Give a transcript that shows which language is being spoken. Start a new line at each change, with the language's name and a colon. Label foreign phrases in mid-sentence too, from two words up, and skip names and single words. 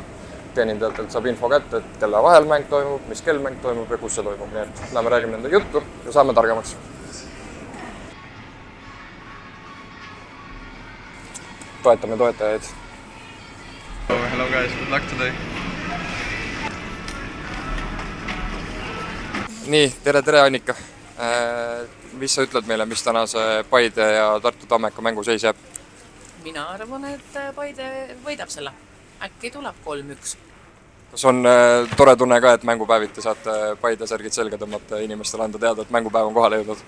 Estonian: Teenindajatelt saab info kätte, et kelle vahel mäng toimub, mis kell mäng toimub ja kus see toimub, nii et lähme räägime nende juttu ja saame targemaks. Toetame toetajaid.
English: Hello guys, good luck today.
Estonian: Nii, tere Annika. Mis sa ütled meile, mis tänase Paide ja Tartu Tammeka mängu seis jääb? Mina arvan, et Paide võidab selle. Äkki tuleb 3-1. Kas on tore tunne ka, et mängupäeviti saate Paide särgid selga tõmmata ja inimestele anda teada, et mängupäev on kohale jõudnud?